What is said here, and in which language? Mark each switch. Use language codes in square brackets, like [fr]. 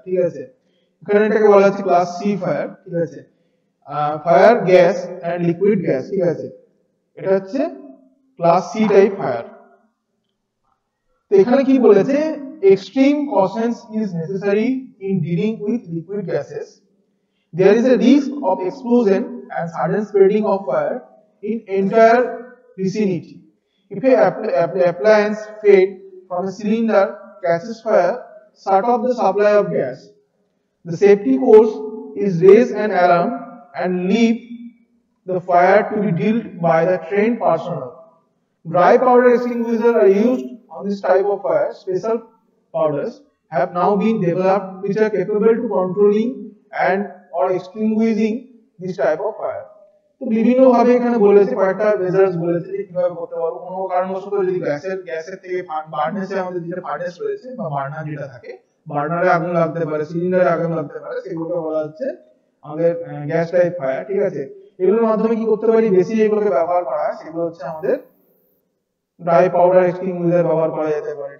[bn] ঠিক আছে, এখানে এটাকে বলা হচ্ছে ক্লাস সি ফায়ার। ঠিক আছে, [en] Fire gas and liquid gas. [bn] ঠিক আছে, এটা হচ্ছে ক্লাস সি টাইপ ফায়ার। তো এখানে কি বলেছে, [en] Extreme cautions is necessary in dealing with liquid gases. There is a risk of explosion and sudden spreading of fire in entire vicinity. If a appliance fed from a cylinder catches fire, shut off the supply of gas. The safety course is raise an alarm and leave the fire to be dealt by the trained personnel. Dry powder extinguishers are used on this type of fire. Special powders have now been developed which are capable to controlling and or extinguishing this type of fire. [bn] তো বিভিন্ন ভাবে এখানে বলেছে, কয়েকটা measures বলেছে যে কিভাবে করতে পারবো। কোনো কারণবশত যদি গ্যাসের থেকে বার্নেসে আমাদের যেটা ফার্নেস রয়েছে বা বার্নার যেটা থাকে, বার্নারে আগুন লাগতে পারে, সিলিন্ডারে আগুন লাগতে পারে, সেগুলোকে বলা হচ্ছে আমাদের গ্যাস টাইপ ফায়ার। ঠিক আছে, এগুলোর মাধ্যমে কি করতে পারি, বেশি যেগুলোকে ব্যবহার করা হয় সেগুলো হচ্ছে আমাদের ড্রাই পাউডার এক্সটিংগুইশার ব্যবহার করা যেতে পারে।